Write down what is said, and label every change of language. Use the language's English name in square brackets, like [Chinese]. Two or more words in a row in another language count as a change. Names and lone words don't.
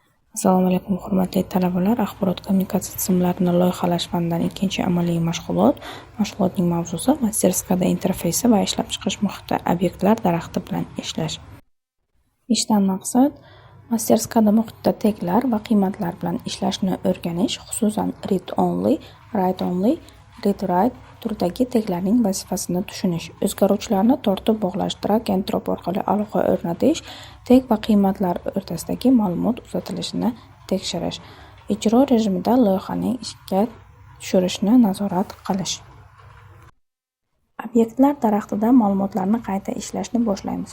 [Uzbek] Assalomu alaykum, hurmatli talabalar. Axborot kommunikatsiya tizimlarini loyihalash fanidan ikkinchi amaliy mashg'ulot. Mashg'ulotning mavzusi masterskada interfeysi va ishlab chiqish muhiti, obyektlar daraxti bilan ishlash. Ishdan maqsad masterskada muhitda teglar va qiymatlar bilan ishlashni o'rganish, xususan [English] read only, write only, read write [Uzbek] turdagi teglarning vazifasini tushunish, o'zgaruvchilarni tortib bog'lash, [English] drag and drop [Uzbek] orqali aloqa o'rnatish, teg va qiymatlar o'rtasidagi ma'lumot uzatilishini tekshirish, ijro rejimida loyihaning ishga tushirishni nazorat qilish. Obyektlar daraxtida ma'lumotlarni qayta ishlashni boshlaymiz.